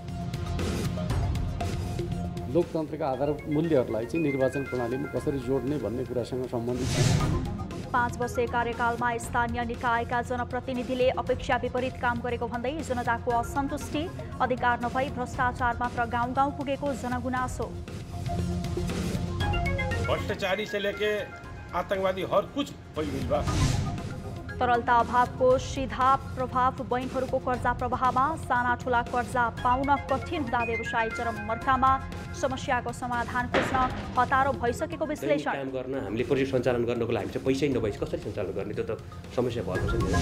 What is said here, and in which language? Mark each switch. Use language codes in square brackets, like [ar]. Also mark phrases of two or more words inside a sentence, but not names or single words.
[ne] लोकतन्त्रका आधार मूल्यहरूलाई चाहिँ निर्वाचन प्रणालीमा कसरी जोड्ने भन्ने कुरासँग सम्बन्धित छ। 5 वर्षे कार्यकालमा स्थानीय निकायका जनप्रतिनिधिले अपेक्षा विपरीत काम गरेको भन्दै जनताको असन्तुष्टि, अधिकार नभई भ्रष्टाचार मात्र गाउँ गाउँ पुगेको जनगुनासो। [bho] भ्रष्टाचारी से लेके आतंकवादी हर कुछ फैल गई बा। [ne] तरलता अभावको सीधा प्रभाव बैंकहरूको कर्जा प्रवाहमा, साना ठुला कर्जा पाउन कठिन हुँदा व्यवसाय चरम मर्कामा, समस्याको समाधान खोज्न हतारो भइसकेको विश्लेषण। काम गर्न हामीले प्रोजेक्ट सञ्चालन गर्नको लागि चाहिँ पैसै नभएपछि कसरी सञ्चालन गर्ने, त्यो त समस्या भएको छ नि।